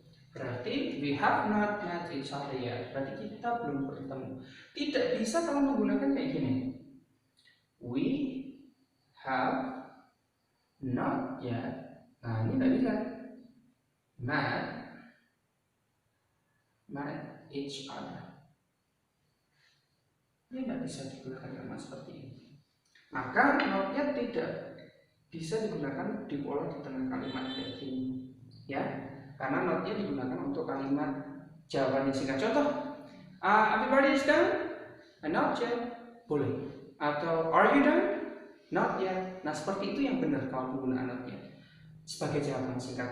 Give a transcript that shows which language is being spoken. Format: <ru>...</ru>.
<id>Berarti</id> <en>we have not met each other yet.</en> <id>Berarti kita belum bertemu. Tidak bisa kalau menggunakan kayak gini.</id> <en>We have not yet.</en> <id>Nah, ini tidak bisa.</id> <en>Met each other.</en> <id>Ini tidak bisa digunakan kalimat seperti ini. Maka not yet tidak bisa digunakan diolah di tengah kalimat kayak gini. Ya. Karena not-nya digunakan untuk kalimat jawaban yang singkat.</id> <en>Contoh, everybody is done? Not yet.</en> <id>Boleh. Atau</id> <en>are you done? Not yet.</en> <id>Nah, seperti itu yang benar kalau penggunaan not yet sebagai jawaban singkat.</id>